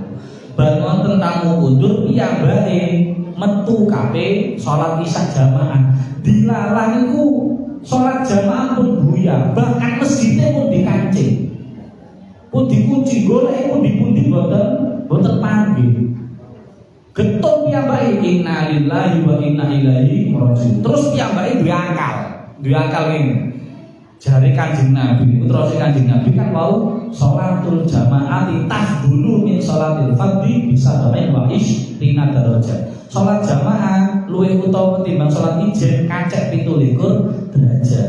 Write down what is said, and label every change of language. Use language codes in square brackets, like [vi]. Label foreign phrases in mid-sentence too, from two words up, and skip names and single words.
[jv] Bar wonten tamu kundur piyambake metu kabeh salat Isya jamaah. Dilarang niku salat jamaah pun buyar, [id] bahkan masjidnya [jv] pun dikancing. Pun dikunci golek pun dipundi boten panggih. Getun piyambake [ar] إِنَّا لِلَّهِ وَإِنَّا إِلَيْهِ رَاجِعُونَ. [jv] Terus piyambake duwe akal ngene. Jare Kanjeng Nabi, terus Kanjeng Nabi kan mau [ar] صَلَاةُ الْجَمَاعَةِ تَفْضُلُ مِنْ صَلَاةِ الْفَرْدِ [jv] bisa bae [ar] وَعِشْرِينَ دَرَجَةً. [jv] Salat jamaah luwih utawa timbang salat ijen kacek 17 derajat.